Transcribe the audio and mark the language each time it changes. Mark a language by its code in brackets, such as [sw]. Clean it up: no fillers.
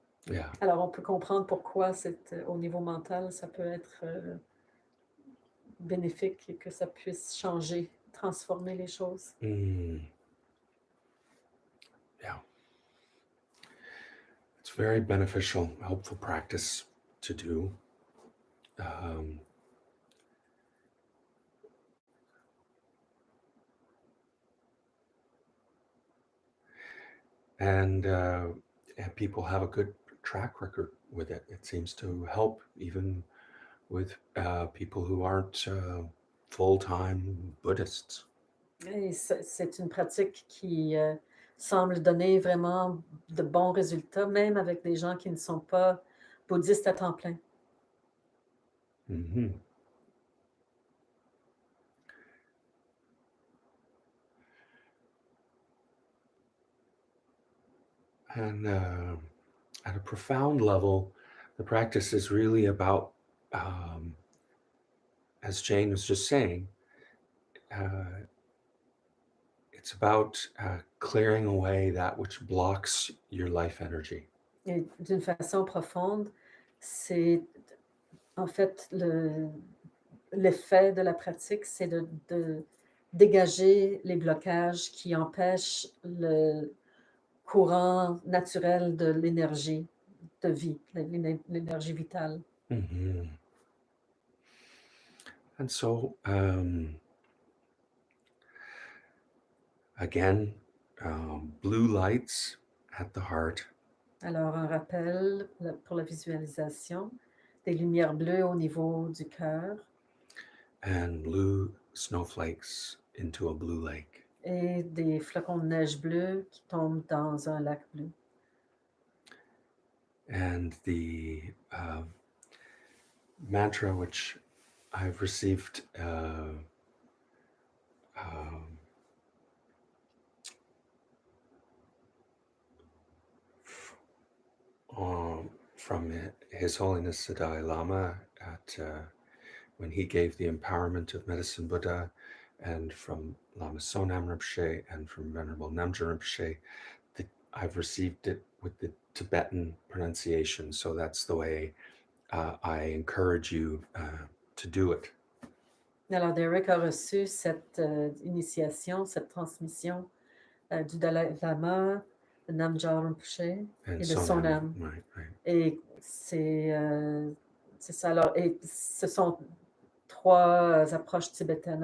[fr] Yeah. Alors, on peut comprendre pourquoi au niveau mental, ça peut être bénéfique et que ça puisse changer, transformer les choses. Yeah. [en] It's very beneficial, helpful practice to do. And people have a good track record with it. It seems to help even with people who aren't full-time Buddhists. [fr] Et c'est une pratique qui semble donner vraiment de bons résultats, même avec des gens qui ne sont pas bouddhistes à temps plein. [en] And at a profound level, the practice is really about, as Jane was just saying, it's about clearing away that which blocks your life energy. [fr] Et d'une façon profonde, c'est en fait l'effet de la pratique, c'est de dégager les blocages qui empêchent le courant naturel de l'énergie de vie, l'énergie vitale. [en] And so, again, blue lights at the heart. [fr] Alors, un rappel pour la visualisation, des lumières bleues au niveau du cœur [en] And blue snowflakes into a blue lake. [fr] et des flocons de neige bleus qui tombent dans un lac bleu. [en] And the mantra which I've received from His Holiness the Dalai Lama at when he gave the empowerment of medicine Buddha, and from Lama Sonam Rinpoche and from Venerable Namja Rinpoche, I've received it with the Tibetan pronunciation. So that's the way I encourage you to do it. [fr] Alors, Derek a reçu cette initiation, cette transmission du Dalai Lama, de Namja Rinpoche et de Sonam. Right. Et c'est ça. Alors, et ce sont 3 approches tibétaines.